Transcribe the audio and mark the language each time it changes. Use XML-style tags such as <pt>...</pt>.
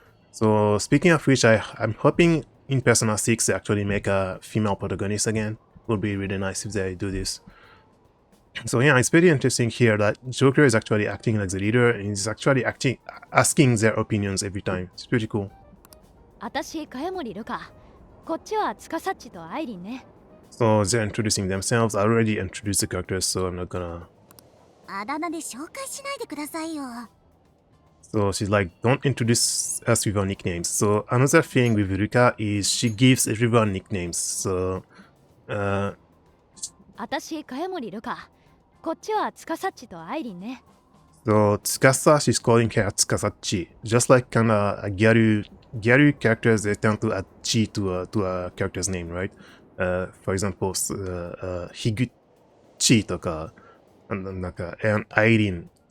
<en>So speaking of which, I'm hoping in Persona 6 they actually make a female protagonist again. Would be really nice if they do this. So yeah, it's pretty interesting here that Joker is actually acting like the leader, and he's actually asking their opinions every time. It's pretty cool.</en> <ja>私、茅森ルカ。こっちは司っちとアイリンね。</ja> <en>So they're introducing themselves. I already introduced the characters, so I'm not gonna...</en> <ja>あだ名で紹介しないでくださいよ。</ja> <en>So she's like, don't introduce us with our nicknames. So another thing with Ruka is she gives everyone nicknames. So,</en> <ja>私、茅森ルカ。こっちは司っちとアイリンね。</ja> <en>so Tsukasa, she's calling her Tsukasachi, just like kinda a gyaru Gyaru characters, they tend to add chi to a character's name, right? For example, Higuchi</en> <ja>とか、</ja> <en>and Irene.</en>